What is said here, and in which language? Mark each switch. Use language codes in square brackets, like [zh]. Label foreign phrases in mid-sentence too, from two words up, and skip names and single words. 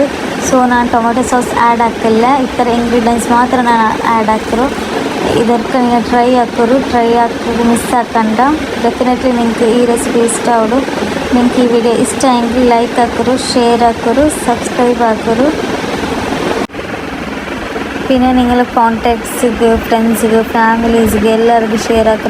[ml] സൊ നാനു [en] tomato sauce add [ml] ഹാകില്ല. ഈ തര ഇൻഗ്രീഡിയന്റ്സ് മാത്ര നാനു ആഡ് ഹാകിരു. ഇദക്കെ നീവു ട്രൈ ഹാകോദു മിസ് ഹാകണ്ട. ഡെഫിനെറ്റ്ലി നിംഗെ ഈ റെസിപ്പി ഇഷ്ട അവഡു. നിംഗെ ഈ വീഡിയോ ഇഷ്ട ആഗി ലൈക് ഹാകോരു, ഷെയർ ഹാകോരു, സബ്സ്ക്രൈബ് ഹാകോരു. പിന്നെ നിങ്ങൾ കോൺടാക്ട്സിക്ക്, ഫ്രണ്ട്സിക്ക്, ഫാമിലീസിക്ക് എല്ലാവർക്കും ഷെയർ ആക്കുക.